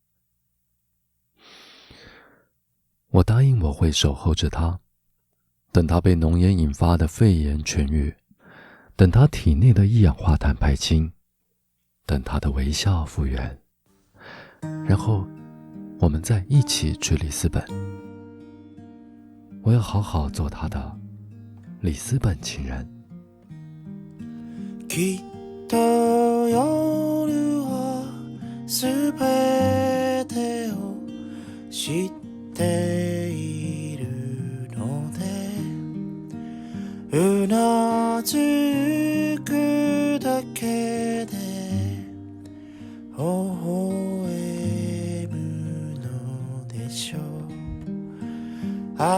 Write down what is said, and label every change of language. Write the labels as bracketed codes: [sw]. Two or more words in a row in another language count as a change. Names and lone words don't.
[zh] 我答应我会守候着她，等她被浓烟引发的肺炎痊愈，等她体内的一氧化碳排清，等她的微笑复原，然后我们再一起去里斯本。我要好好做她的里斯本情人。 [ja] きっと夜はすべてを知っているので、うなずくだけで微笑むのでしょう。